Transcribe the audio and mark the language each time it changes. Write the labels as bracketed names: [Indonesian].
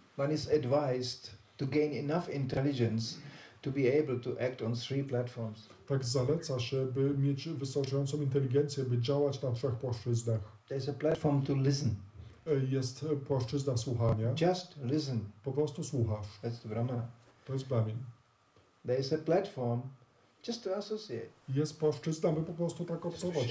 [English] one is advised to gain enough intelligence to be able to act on 3 platforms. [Polish] tak zaleca się, by mieć wystarczającą inteligencję, by działać na 3 płaszczyznach. [English] There's a platform to listen. [Polish] Jest płaszczyzna słuchania. [English] Just listen. [Polish] Po prostu słuchasz. [English] That's the Brahmana. [Polish] To jest Brahmin. [English] There's a platform just to associate. [Polish] Jest płaszczyzna, by po prostu tak obserwować